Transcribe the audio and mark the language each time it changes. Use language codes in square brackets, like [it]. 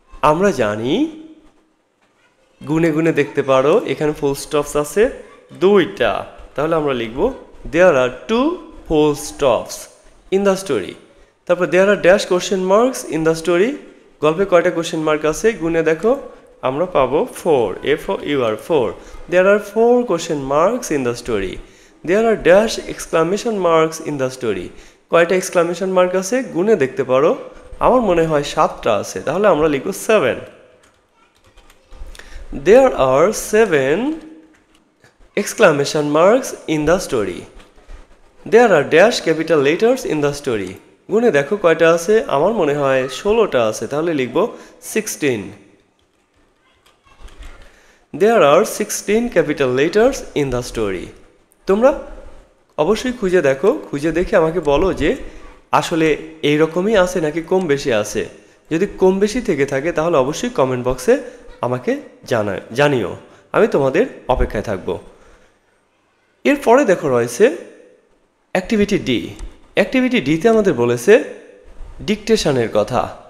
[bn] আমরা জানি, গুনে গুনে দেখতে পারো, এখানে ফুল স্টপস আছে 2টা। তাহলে আমরা লিখব [en] There are 2 full stops in the story. [bn] তারপর [en] There are dash question marks in the story. [bn] গল্পে কয়টা কোশ্চেন মার্ক আছে গুনে দেখো, আমরা পাবো 4, F4. [en] There are 4 question marks in the story. There are dash exclamation marks in the story. [bn] কয়টা এক্সক্লামেশন মার্ক আছে গুনে দেখতে পারো। আমার মনে হয় 7টা আছে, তাহলে আমরা লিখব 7. [en] There are 7 exclamation marks in the story. There are dash capital letters in the story. [bn] গুনে দেখো কয়টা আছে, আমার মনে হয় 16টা আছে, তাহলে লিখব 16. [en] There are 16 capital letters in the story. [bn] তোমরা অবশ্যই খুঁজে দেখো, খুঁজে দেখে আমাকে বলো যে আসলে এই রকমই আছে নাকি কম বেশি আছে। যদি কম বেশি থেকে থাকে তাহলে অবশ্যই কমেন্ট বক্সে আমাকে জানিও, আমি তোমাদের অপেক্ষায় থাকব। এরপরে দেখো রয়েছে অ্যাক্টিভিটি ডি। অ্যাক্টিভিটি ডিতে আমাদের বলেছে ডিকটেশনের কথা।